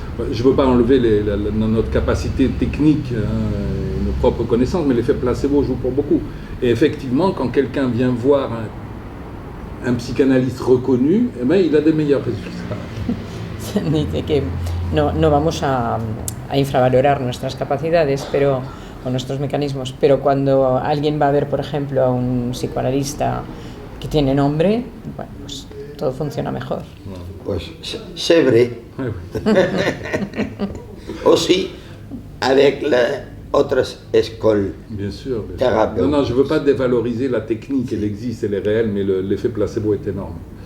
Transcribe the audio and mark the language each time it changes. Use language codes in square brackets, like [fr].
[fr] Je ne veux pas enlever notre capacité technique, nos propres connaissances, mais l'effet placebo joue pour beaucoup. Et effectivement, quand quelqu'un vient voir un psychanalyste reconnu, eh ben, il a des meilleurs résultats. [es] Dice que no vamos a infravalorar nuestras capacidades, pero o nuestros mecanismos, pero cuando alguien va a ver, por ejemplo, a un psicoanalista que tiene nombre, bueno, pues todo funciona mejor. Pues [fr] c'est vrai. Aussi avec les autres écoles. Bien sûr. Thérapeutiques. Non, je ne veux pas dévaloriser la technique, elle existe, elle est réelle, mais l'effet placebo est énorme.